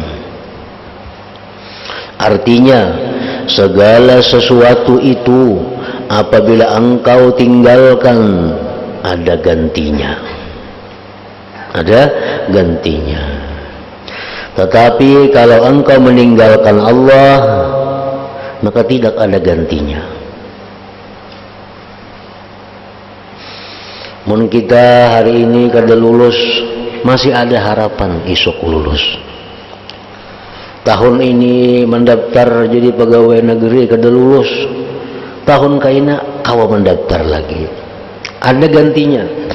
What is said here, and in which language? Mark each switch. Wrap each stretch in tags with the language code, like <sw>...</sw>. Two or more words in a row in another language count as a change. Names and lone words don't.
<id>Artinya, segala sesuatu itu apabila engkau tinggalkan ada gantinya. Ada gantinya. Tetapi kalau engkau meninggalkan Allah, maka tidak ada gantinya.</id> <bjn>Mun kita hari ini kada lulus, masih ada harapan esok lulus. Tahun ini mendaftar jadi pegawai negeri kada lulus, tahun kaina kawa mendaftar lagi, ada gantinya.</bjn>